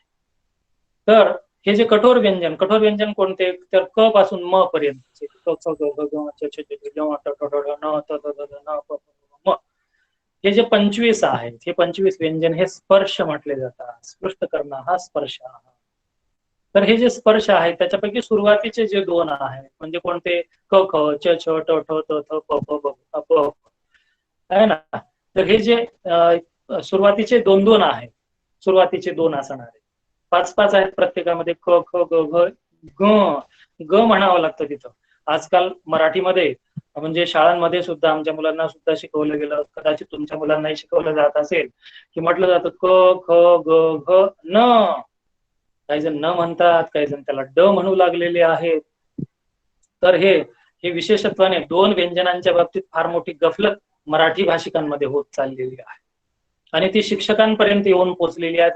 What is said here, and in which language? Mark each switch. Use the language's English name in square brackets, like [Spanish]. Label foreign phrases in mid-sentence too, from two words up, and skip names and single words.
[Marathi] तर हे जे कठोर व्यंजन कोणते, तर क पासून म पर्यंत हे जे 25 आहेत, हे 25 व्यंजन हे स्पर्श म्हटले जातात. स्पष्ट करणं हा स्पर्श आहे. तर हे जे स्पर्श आहेत त्याच्यापैकी सुरुवातीचे जे दोन आहेत म्हणजे कोणते, क ख च छ ट ठ त थ प प ब प आहे ना. तर हे जे सुरुवातीचे दोन आहेत, सुरुवातीचे दोन असणारे 5 आहेत प्रत्येकामध्ये, क ख ग घ ग म्हणावं लागतं तिथं. आजकाल मराठीमध्ये म्हणजे शाळांमध्ये सुद्धा आमच्या मुलांना सुद्धा शिकवलं गेलं, कदाचित तुमच्या मुलांनाही शिकवलं जात असेल, की म्हटलं जातं क ख ग घ न. काही जण न म्हणतात, काही जण त्याला ड म्हणू लागलेले आहेत. तर हे विशेषत्वाने दोन व्यंजनांच्या बाबतीत फार मोठी गफलत मराठी भाषिकांमध्ये होत चाललेली आहे, आणि ती शिक्षकांपर्यंत येऊन पोहोचलेली आहे.